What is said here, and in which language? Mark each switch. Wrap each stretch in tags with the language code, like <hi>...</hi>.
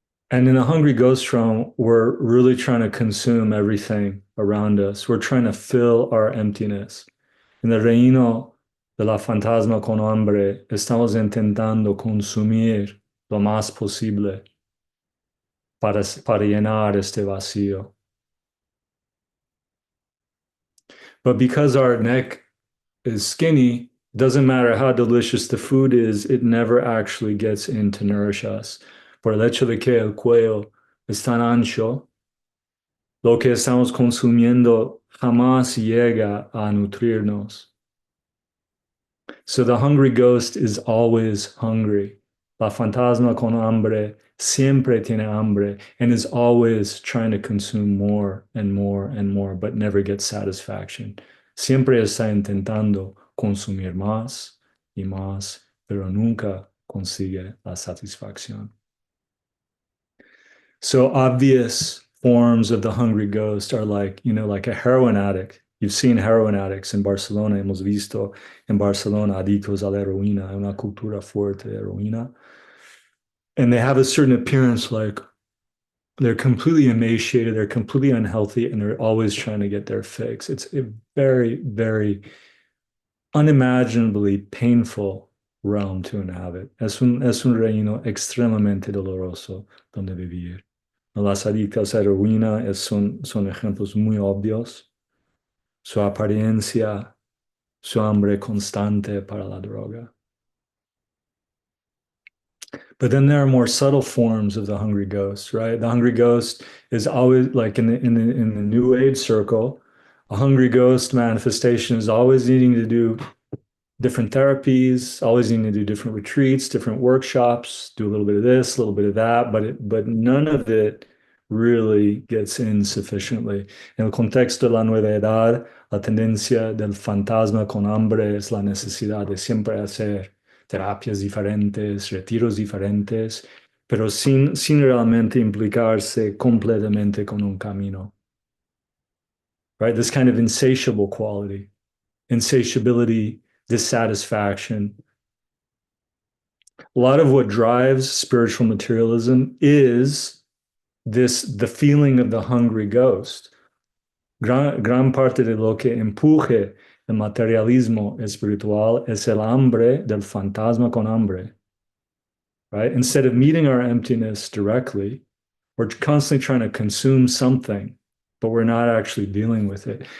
<en>And in a hungry ghost realm, we're really trying to consume everything around us. We're trying to fill our emptiness.</en> <es>En el reino de la fantasma con hambre, estamos intentando consumir lo más posible para llenar este vacío.</es> <en>But because our neck is skinny, doesn't matter how delicious the food is, it never actually gets in to nourish us.</en> <es>Por el hecho de que el cuello es tan ancho, lo que estamos consumiendo jamás llega a nutrirnos.</es> <en>So the hungry ghost is always hungry.</en> <es>La fantasma con hambre siempre tiene hambre</es> <en>and is always trying to consume more and more and more, but never gets satisfaction.</en> <es>Siempre está intentando consumir más y más, pero nunca consigue la satisfacción.</es> <en>So obvious forms of the hungry ghost are like a heroin addict. You've seen heroin addicts in Barcelona.</en> <es>Hemos visto en Barcelona adictos a la heroína, una cultura fuerte de heroína.</es> <en>And they have a certain appearance like they're completely emaciated, they're completely unhealthy, and they're always trying to get their fix. It's a very, very unimaginably painful realm to inhabit.</en> <es>Es un reino extremadamente doloroso donde vivir. Las adictas a heroína son ejemplos muy obvios. Su apariencia, su hambre constante para la droga.</es> <en>But then there are more subtle forms of the hungry ghost, right? The hungry ghost is always like in the New Age circle, a hungry ghost manifestation is always needing to do different therapies, always needing to do different retreats, different workshops, do a little bit of this, a little bit of that, but none of it really gets in sufficiently.</en> <es>En el contexto de la nueva edad, la tendencia del fantasma con hambre es la necesidad de siempre hacer terapias diferentes, retiros diferentes, pero sin realmente implicarse completamente con un camino.</es> <en>Right? This kind of insatiable quality, insatiability, dissatisfaction. A lot of what drives spiritual materialism is the feeling of the hungry ghost.</en> <es>Gran parte de lo que empuje el materialismo espiritual es el hambre del fantasma con hambre.</es> <en>Right? Instead of meeting our emptiness directly, we're constantly trying to consume something, but we're not actually dealing with it.</en>